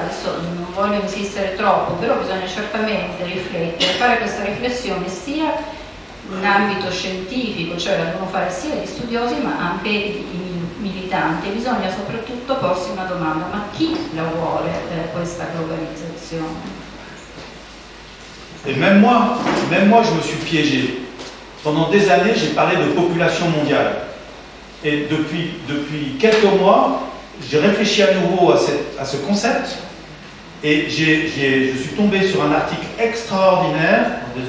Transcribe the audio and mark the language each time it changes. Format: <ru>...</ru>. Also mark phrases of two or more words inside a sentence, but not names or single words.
<it>Adesso non voglio insistere troppo, però bisogna certamente riflettere, fare questa riflessione sia in ambito scientifico, cioè la devono fare sia gli studiosi ma anche i militanti. Bisogna soprattutto porsi una domanda: ma chi la vuole questa globalizzazione?</it> <fr>Et même moi, je me suis piégé. Pendant des années, j'ai parlé de population mondiale. Et depuis quelques mois, j'ai réfléchi à nouveau à ce concept. Et je suis tombé sur un article extraordinaire.</fr>